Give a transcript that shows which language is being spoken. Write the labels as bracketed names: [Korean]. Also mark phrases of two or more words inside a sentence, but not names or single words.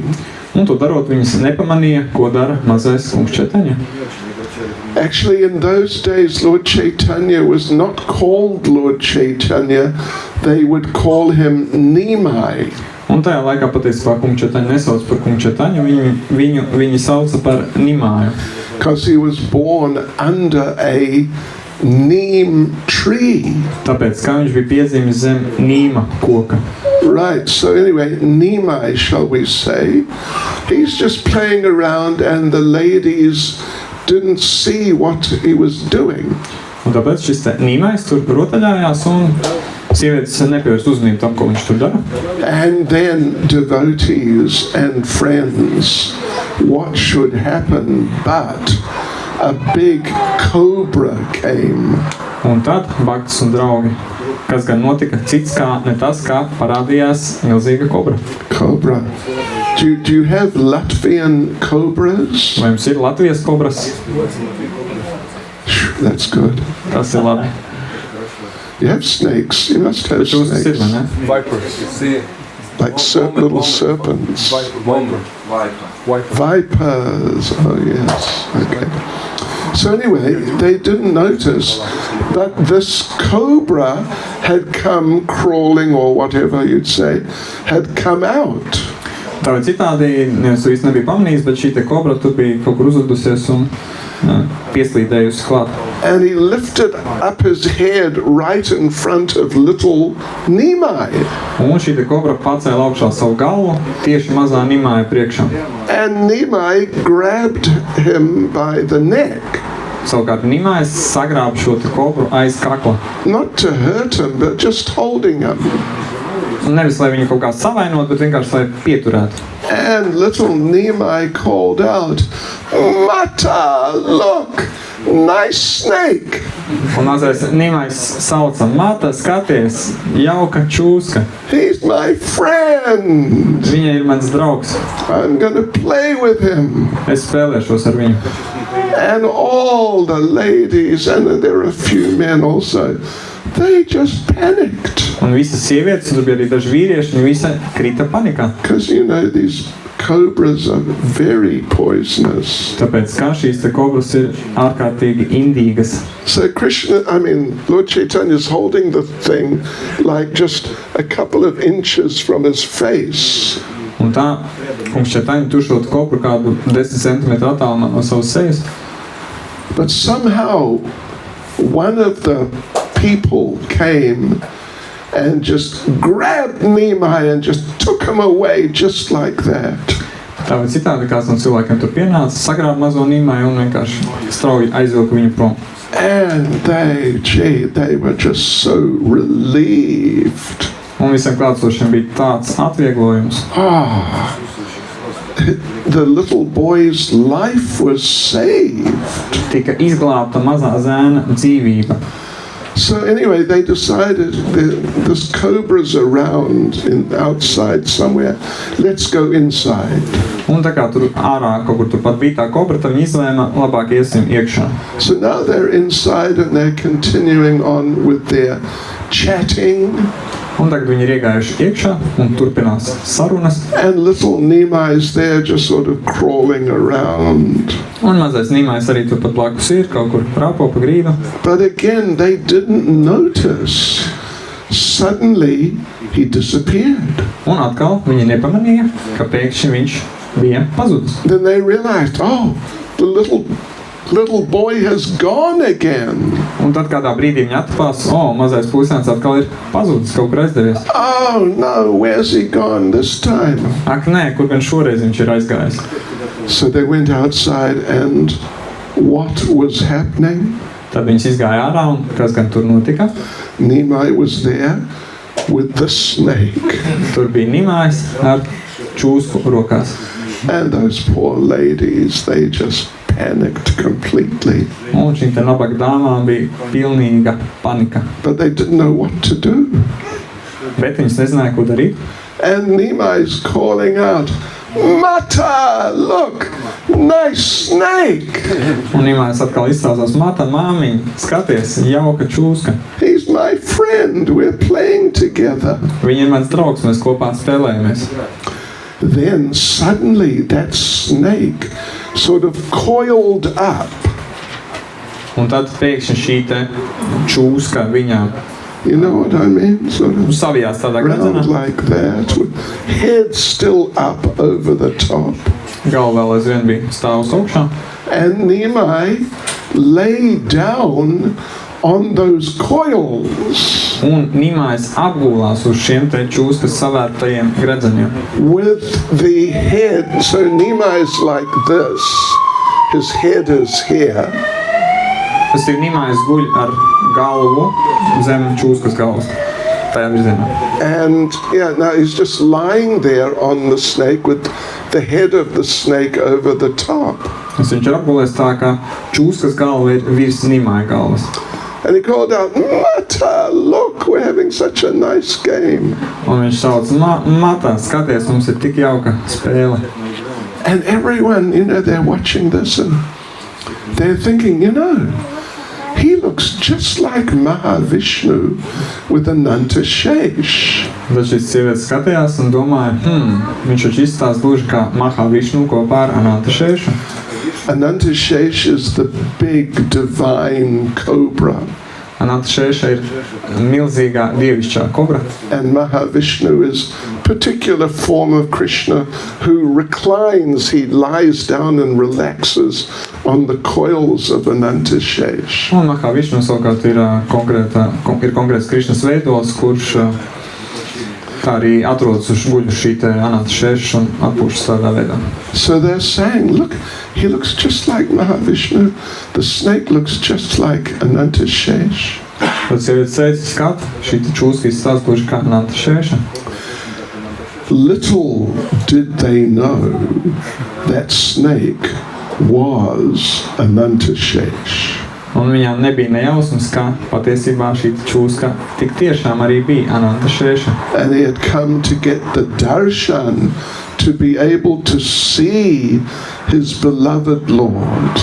[Latvian] Un to darot, viņas nepamanīja, ko dara mazais Kungs Čaitaņa. [English] Actually, in those days, Lord Chaitanya was not called Lord Chaitanya. They would call him Nimai. [Latvian] Un tajā laikā patiesībā Kungs Čaitaņu nesauc par Kungu Čaitaņu, viņi sauca par Nimāju. [English] Because he was born under a neem tree. [Latvian] Tāpēc, kā viņš bija piedzimis zem nīma koka. [English] Right, so anyway, Nimai, shall we say, he's just playing around and the ladies didn't see what he was doing. [Latvian] Un tāpēc šis te Nīmais tur rotaļājās un sievietes nepievērst uzmanību tam, ko viņš tur dara. [English] And then devotees and friends, what should happen but a big cobra came. [Latvian] Un tad, baktas un draugi, kas gan notika cits kā ne tas, kā parādījās milzīga kobra. [English] Cobra. Do you have Latvian cobras? [Latvian] Vai jums ir Latvijas kobras? [English] That's good. [Latvian] Tas ir labi. [English] You have snakes. You must have [Latvian] Bet jūs tas ir, vai [English] snakes. [Latvian] ne? [English] Vipers. Like little serpents. Viper. Vipers. Oh, yes. Okay. So anyway, they didn't notice, but this cobra had come crawling, or whatever you'd say, had come out. [Latvian] Tā vai citādi, neviens to īsti nebija pamanījis, bet šī te kobra tur bija kaut kur uzvedusies un pieslīdējusi klāt. [English] And he lifted up his head right in front of little Nimai. [Latvian] Un šī te kobra pacēla augšā savu galvu tieši mazā Nimāja priekšā. [English] And Nimai grabbed him by the neck. [Latvian] Savukārt Nimājs sagrāba šo te kobru aiz kakla. [English] Not to hurt him, but just holding him. [Latvian] Un nevis, lai viņu kaut kā savainot, bet vienkārši, lai pieturētu. [English] And little Nimai called out, Mata, look, nice snake. [Latvian] Un mazais Nimājs sauca, Mata, skaties, jauka čūska. [English] He's my friend. [Latvian] Viņa ir mans draugs. [English] I'm going to play with him. [Latvian] Es spēlēšos ar viņu. [English] And all the ladies, and there are a few men also, they just panicked. [Latvian] Un visas sievietes, un tur bija arī daži vīrieši, viņi visi krita panikā. [English] Because, you know, these cobras are very poisonous. [Latvian] Tāpēc, kā šīs te kobras ir ārkārtīgi indīgas. [English] So Lord Chaitanya is holding the thing like just a couple of inches from his face. [Latvian] Un tā, Kungs Čaitaņa tur šo kobru kādu 10 centimetru attālumā no savas sejas. [English] But somehow one of the people came and just grabbed Nimai and just took him away just like that. [Latvian] Tā vai citādi kāds no cilvēkiem tur pienāca, sagrāba mazo Nimaju un vienkārši strauji aizvilka viņu prom. [English] And they were just so relieved. [Latvian] Un visiem klātsošiem bija tāds atvieglojums. [English] The little boy's life was saved. [Latvian] Tika izglābta mazā zēna dzīvība. [English] So anyway, they decided this cobra's around outside somewhere. Let's go inside. [Latvian] Un tā kā tur ārā kaut kur turpat bija tā kobra, tad viņi izlēma labāk iesim iekšā. [English] So now they're inside and they're continuing on with their chatting. [Latvian] Un tagad viņi ir iegājuši iekšā un turpinās sarunas. [English] And little Nehemiah's there just sort of crawling around. [Latvian] Un mazais Nīmais arī turpat blakus ir, kaut kur rāpo pa grīdu. [English] But again, they didn't notice. Suddenly, he disappeared. [Latvian] Un atkal viņi nepamanīja, ka pēkšņi viņš bija pazudis. [English] Then they realized, oh, the little boy has gone again. [Latvian] Un tad kādā brīdī viņi atklās, mazais puisēns atkal ir pazudis, kaut kur aizdevies. [English] Oh no, where's he gone this time? [Latvian] Ak, nē, kur gan šoreiz viņš ir aizgājis. [English] So they went outside and what was happening? [Latvian] Tad viņš izgāja ārā un kas gan tur notika? [English] Nehemiah was there with the snake. [Latvian] Tur bija Nīmais ar čūsku rokās. [English] And those poor ladies, they just panicked completely. [Latvian] Un šīm te nabaga dāmām bija pilnīga panika. [English] But they didn't know what to do. [Latvian] Bet viņas nezināja, ko darīt. [English] And Nehemiah's calling out, Mata, look, nice snake. [Latvian] Un Nīmais atkal izstāstās, Mata, māmiņ, skaties, jauka čūska. [English] He's my friend, we're playing together. [Latvian] Viņa ir mans draugs, mēs kopā spēlējamies. [English] Then suddenly that snake sort of coiled up. [Latvian] Un tad pēkšņi šī te čūska viņā [English] You know what I mean? Sort of [Latvian] savijās tādā gredzenā. [English] round like that, with head still up over the top. [Latvian] Galva vēl aizvien bija stāvus augšā. [English] And Nehemiah lay down on those coils [Latvian] Un Nīmais apgulās uz šiem te čūskas savērtajiem gredzeniem. [English] with the head. So Nehemiah's like this. His head is here. [Latvian] Tas ir Nīmais guļ ar galvu zem čūskas galvas. Tajā virzienā. [English] And yeah, now he's just lying there on the snake with the head of the snake over the top. [Latvian] Tas viņš ir apgulēs tā, ka čūskas galva ir virs Nīmai galvas. [English] And he called out, Mata, look, we're having such a nice game. [Latvian] Un viņš sauc, Mata, skaties, mums ir tik jauka spēle. [English] And everyone, they're watching this and they're thinking, he looks just like Mahavishnu with Ananta Shesh. [Latvian] Tad šis sievietes skatījās un domāja, viņš taču izstāsta gluži kā Mahavišnu kopā ar Ananta Šešu. [English] Ananta Shesh is the big divine cobra. [Latvian] Ananta Šeša ir milzīgā dievišķā kobra. [English] And Mahavishnu is a particular form of Krishna who reclines, he lies down and relaxes on the coils of Ananta Shesh. [Latvian] Un Mahavišnu savukārt ir konkrēts Krišnas veidols, kurš tā arī atrodas uz guļu šī te Ananta Šeša un atpūšas tādā veidā. [English] So they're saying, look, he looks just like Mahavishnu. The snake looks just like Ananta Shesh. [Latvian] Tad sievietes teica, skat, šī te čūska izstāsta gluži kā Ananta Šeša. [English] Little did they know that snake was Ananta Shesh. [Latvian] Un viņām nebija nejausmas, ka patiesībā šī čūska tik tiešām arī bija Ananta Šeša. [English] And he had come to get the darshan, to be able to see his beloved Lord.